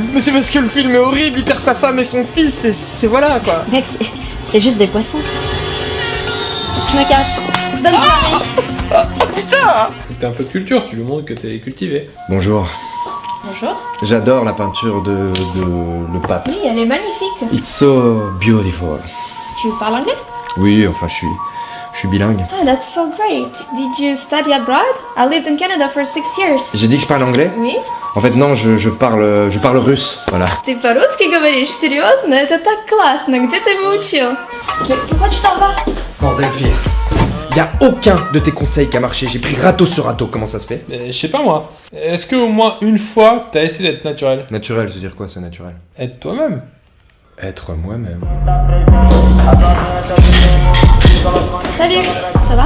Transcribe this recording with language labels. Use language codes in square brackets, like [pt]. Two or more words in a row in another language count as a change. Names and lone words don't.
[fr] Mais c'est parce que le film est horrible, il perd sa femme et son fils, c'est voilà, quoi. Mec, c'est juste des poissons. Je me casse. Bonne soirée. T'as un peu de culture, tu lui montres que t'es cultivé. Bonjour. Bonjour. J'adore la peinture de le pape. Oui, elle est magnifique. [en] It's so beautiful. [fr] Tu parles anglais? Oui, enfin, je suis bilingue. [en] Ah, that's so great. Did you study abroad? I lived in Canada for 6 years. [fr] J'ai dit que je parle anglais? Oui. En fait, non, je parle russe, voilà. [ru] Ты по-русски говоришь? Серьезно? Это так классно. Где ты выучил? [fr] Mais pourquoi tu t'en vas? Bordel pire. Y a aucun de tes conseils qui a marché, j'ai pris râteau sur râteau, comment ça se fait? Mais je sais pas moi. Est-ce que au moins une fois, t'as essayé d'être naturel? Naturel, c'est dire quoi, c'est naturel? Être toi-même. Être moi-même. Salut, ça va?